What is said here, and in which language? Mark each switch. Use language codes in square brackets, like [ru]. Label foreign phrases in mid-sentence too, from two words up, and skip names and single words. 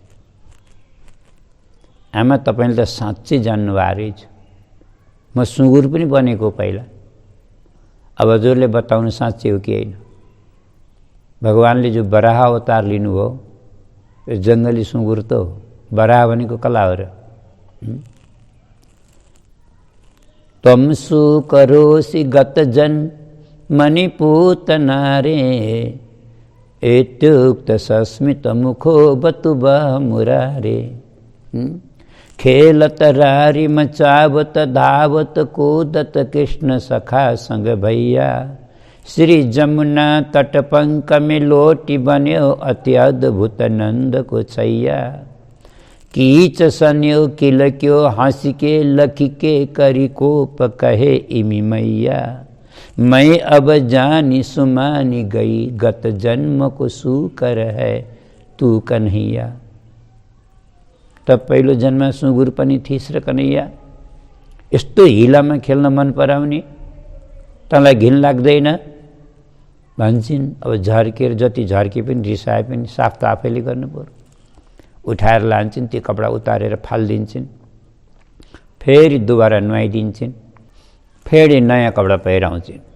[ne] आमा तपाईँले त साँच्चै जान्नुभएको रहेछ, म सुँगुर पनि बनेको पहिला। अब हजुरले बताउनु साँच्चै हो कि होइन? भगवानले जो बराह अवतार लिनुभयो, यो जङ्गली सुँगुर त हो। बराह भनेको कला हो र। [sa] त्वं सुकरोसि गतजन मणिपूतना रे, इत्युक्त सस्मित मुखो बतुबा मुरारे। [bra] खेलत रारी मचावत धावत कूदत कृष्ण सखा संग भैया, श्री जमुना तटपंक में लोटी बन्यो अति अद्भुत नंद को छैया। कीच सन्यो किलक्यो हंसिके लखिके करी कोप कहे इमि मैया, मैं अब जानी सुमानी गई गत जन्म को सुकर है तू कन्हैया। [ne] तब पहिलो जन्म सुँगुर पनि थिइस् र कन्हैया। यस्तो हिलामा खेल्न मन पराउने तँलाई घिन लाग्दैन भन्छन्। अब झर्केर जति झर्के पनि रिसाए पनि साफ त आफैले गर्नु पर्यो। उठाएर लान्छन्, त्यो कपडा उतारेर फालिदिन्छन्, फेरि दोबारा नुहाइदिन्छन्, फेरि नयाँ कपडा पहिराउँछन्।